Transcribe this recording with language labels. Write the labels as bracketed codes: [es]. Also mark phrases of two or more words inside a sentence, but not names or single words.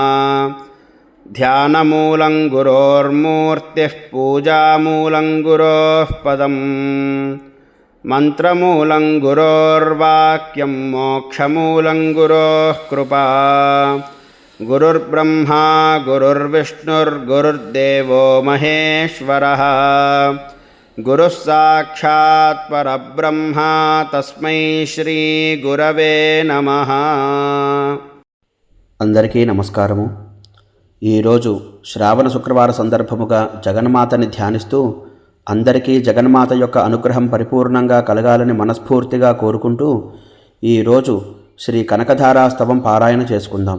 [sa] ध्यानमूलं गुरोर्मूर्तिः पूजामूलं गुरोः पदम् मन्त्रमूलं गुरोर्वाक्यं मोक्षमूलं गुरोः कृपा। गुरुर्ब्रह्मा गुरुर्विष्णुर्गुरुर्देवो महेश्वरः, गुरुः साक्षात् परब्रह्म तस्मै శ్రీ గురవే నమః. [te] అందరికీ నమస్కారము. ఈరోజు శ్రావణ శుక్రవార సందర్భముగా జగన్మాతని ధ్యానిస్తూ అందరికీ జగన్మాత యొక్క అనుగ్రహం పరిపూర్ణంగా కలగాలని మనస్ఫూర్తిగా కోరుకుంటూ ఈరోజు శ్రీ కనకధారాస్తవం పారాయణ చేసుకుందాం.